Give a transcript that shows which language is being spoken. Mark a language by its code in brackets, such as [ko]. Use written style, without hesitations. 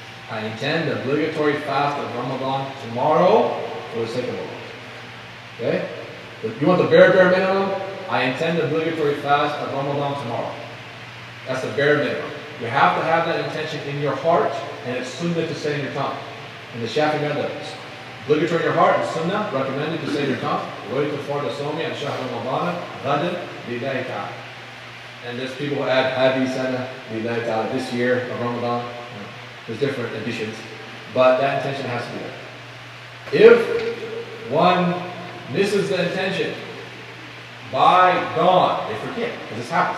[en] I intend the obligatory fast of Ramadan tomorrow for the sake of Allah. Okay? If you want the bare minimum, I intend the obligatory fast of Ramadan tomorrow. That's the bare minimum. You have to have that intention in your heart, and it's sunnah to say in your tongue. In the Shafi'i method, obligatory in your heart and sunnah, recommended to say in your tongue. [ar] نويت فرض صومي عن شهر رمضان غدا لله تعالى. [en] And there's people who add [ar] هذه سنة لله تعالى, [en] this year of Ramadan. There's different additions, but that intention has to be there. If one misses the intention by dawn, they forget, because this happens.